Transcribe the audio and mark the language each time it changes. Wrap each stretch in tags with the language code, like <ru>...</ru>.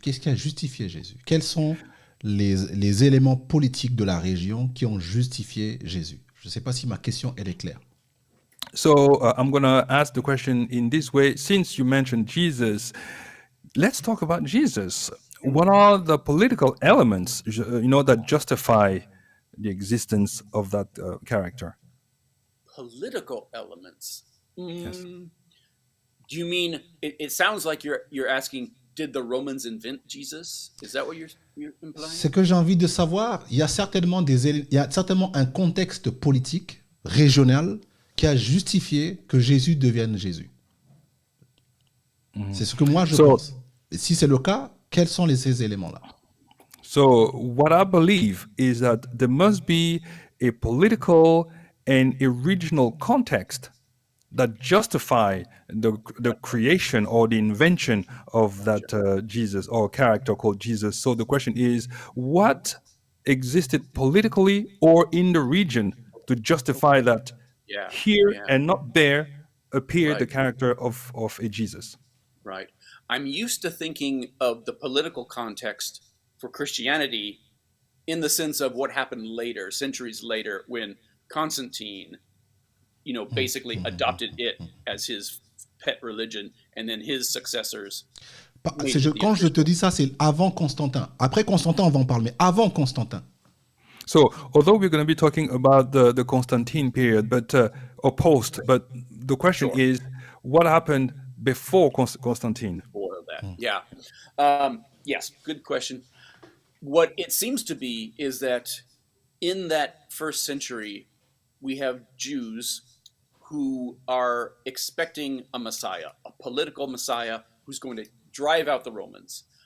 <fr>Qu'est-ce qui a justifié Jésus? Quels sont les éléments politiques de la région qui ont justifié Jésus? Je ne sais pas si ma question elle est claire.</fr> <en>So I'm going to ask the question in this way. Since you mentioned Jesus, let's talk about Jesus. What are the political elements, that justify the existence of that character? Political elements. Yes. Do you mean? It sounds like you're asking, did the Romans invent Jesus? Is that what you're implying?</en> <fr>Ce que j'ai envie de savoir, il y a certainement un contexte politique régional qui a justifié que Jésus devienne Jésus. C'est ce que moi je pense. Et si c'est le cas, quels sont ces éléments-là?</fr> <en>So what I believe is that there must be a political and a regional context that justify the creation or the invention of that Jesus or character called Jesus. So the question is, what existed politically or in the region to justify that here and not there appeared the character of a Jesus? Right. I'm used to thinking of the political context for Christianity in the sense of what happened later, centuries later, when Constantine, basically adopted it as his pet religion, and then his successors.</en> <fr>Quand je te dis ça, c'est avant Constantin. Après Constantin, on va en parler, mais avant Constantin.</fr> <en>So, although we're going to be talking about the Constantine period, or post, but the question is, what happened before Constantine? Before that, yes, good question. What it seems to be is that in that first century, we have Jews who are expecting a Messiah, a political Messiah who's going to drive out the Romans.</en>